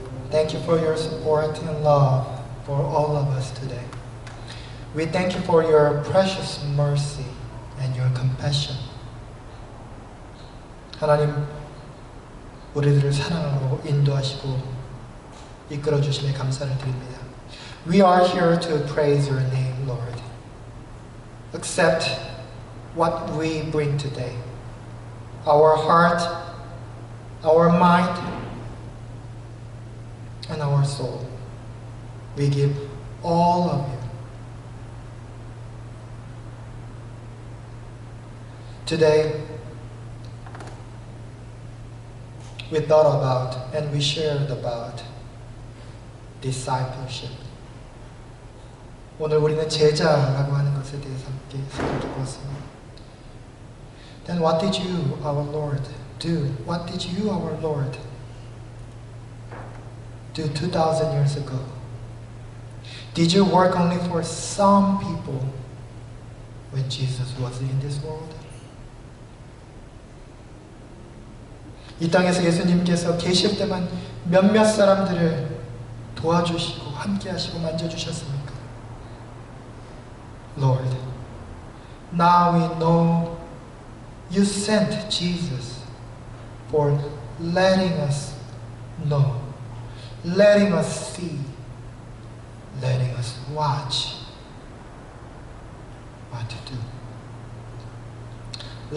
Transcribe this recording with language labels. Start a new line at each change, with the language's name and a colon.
English: thank you for your support and love for all of us today. We thank you for your precious mercy and your compassion.
Korean: 하나님, 우리들을 사랑하고 인도하시고 이끌어 주심에 감사를 드립니다.
English: We are here to praise your name, Lord. Accept what we bring today. Our heart, our mind, and our soul. We give all of you. Today, we thought about and we shared about discipleship.
Korean: 오늘 우리는 제자라고 하는 것에 대해서 함께 생각해 보았습니다.
English: Then what did you, our Lord, do? What did you, our Lord, do 2,000 years ago? Did you work only for some people when Jesus was in this world?
Korean: 이 땅에서 예수님께서 계실 때만 몇몇 사람들을 도와주시고 함께하시고 만져주셨습니까?
English: Lord, now we know you sent Jesus for letting us know, letting us see, letting us watch what to do.